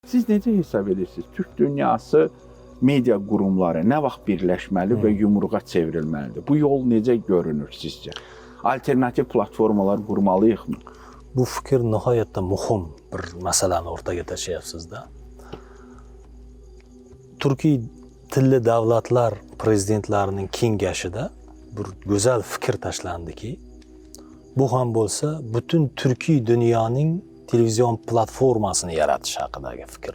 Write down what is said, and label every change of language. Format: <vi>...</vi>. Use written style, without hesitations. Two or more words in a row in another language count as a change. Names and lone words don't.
<az>Siz necə hesab edirsiniz? Türk dünyası media qurumları nə vaxt birləşməli və yumruğa çevrilməlidir? Bu yol necə görünür sizcə? Alternativ platformalar qurmalıyıqmı?</az> <uz>Bu fikir nihoyatda muhim bir masalani o'rtaga tashlayapsiz-da. Turkiy tilli davlatlar prezidentlarining kengashida bir go'zal fikr tashlandiki, bu ham bo'lsa butun turkiy dunyoning televizion platformasini yaratish haqidagi fikr.</uz>